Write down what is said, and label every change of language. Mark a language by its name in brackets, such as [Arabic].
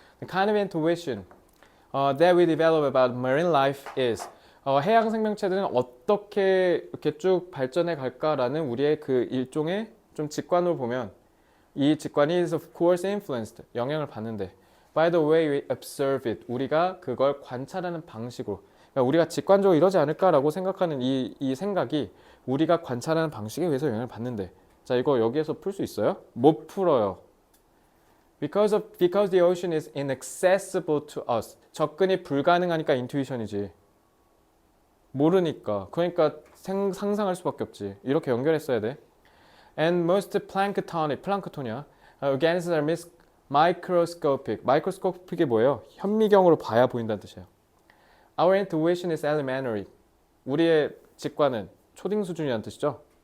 [English] The kind of intuition that we develop about marine life is [Korean] 해양 생명체들은 어떻게 이렇게 쭉 발전해 갈까라는 우리의 그 일종의 좀 직관으로 보면 이 직관이 [English] is of course influenced [Korean] 영향을 받는데 [English] by the way we observe it [Korean] 우리가 그걸 관찰하는 방식으로 그러니까 우리가 직관적으로 이러지 않을까라고 생각하는 이 생각이 우리가 관찰하는 방식에 의해서 영향을 받는데 자 이거 여기에서 풀 수 있어요? 못 풀어요. [English] Because the ocean is inaccessible to us. [Korean] 접근이 불가능하니까 인투이션이지. 모르니까. 그러니까 상상할 수밖에 없지. 이렇게 연결했어야 돼. [English] And most planktonic, [Korean] 플랑크톤이야. [English] organisms are microscopic. [Korean] microscopic이 뭐예요? 현미경으로 봐야 보인다는 뜻이에요. [English] Our intuition is elementary. [Korean] 우리의 직관은 초딩 수준이라는 뜻이죠.